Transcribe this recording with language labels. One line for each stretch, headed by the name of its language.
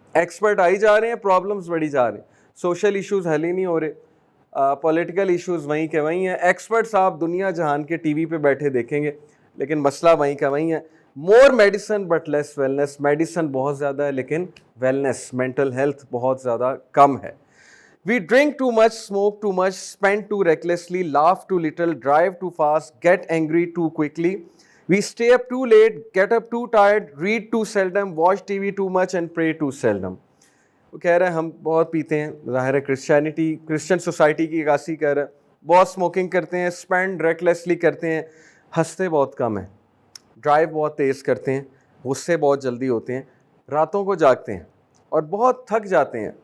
Urdu: Expert آئی جا رہے ہیں, پرابلمس بڑھی جا رہے ہیں. سوشل ایشوز حل ہی نہیں ہو رہے, پولیٹیکل ایشوز وہیں کے وہیں ہیں. ایکسپرٹس آپ دنیا جہان کے ٹی وی پہ بیٹھے دیکھیں گے لیکن مسئلہ وہیں کا وہیں ہے.
English: More medicine but less wellness.
Urdu: Medicine بہت زیادہ ہے لیکن ویلنس, مینٹل ہیلتھ بہت زیادہ کم ہے.
English: We drink too much, smoke too much, spend too recklessly, laugh too little, drive too fast, get angry too quickly. We stay up too late, get up too tired, read too seldom, watch TV too much and pray too seldom.
Urdu: وہ کہہ رہے ہیں ہم بہت پیتے ہیں, ظاہر ہے کرسچن سوسائٹی کی عکاسی کر رہے ہیں. بہت اسموکنگ کرتے ہیں, اسپینڈ ریکلیسلی کرتے ہیں, ہنستے بہت کم ہیں, ڈرائیو بہت تیز کرتے ہیں, غصے بہت جلدی ہوتے ہیں, راتوں کو جاگتے ہیں اور بہت تھک جاتے ہیں.